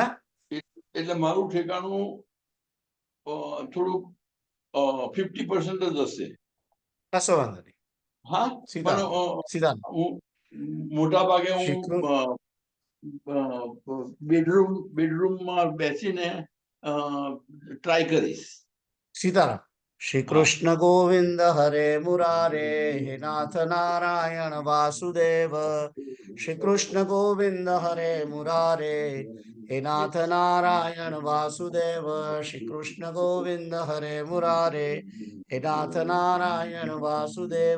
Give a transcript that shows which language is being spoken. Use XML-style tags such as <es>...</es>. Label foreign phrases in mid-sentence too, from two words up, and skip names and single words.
<gu>એટલે મારું ઠેકાણું થોડુંક 50% જ હશે. કશો વાંધો નહીં. હા, પણ સીધા હું મોટા ભાગે શીખવું. બેડરૂમમાં બેસીને ટ્રાય કરીશ. સીતારામ.</gu> <sa>श्री कृष्ण गोविंद हरे मुरारे, हे नाथ नारायण वासुदेव। श्री कृष्ण गोविंद हरे मुरारे, हे नाथ नारायण वासुदेव। श्री कृष्ण गोविंद हरे मुरारे, हे नाथ नारायण वासुदेव।</sa>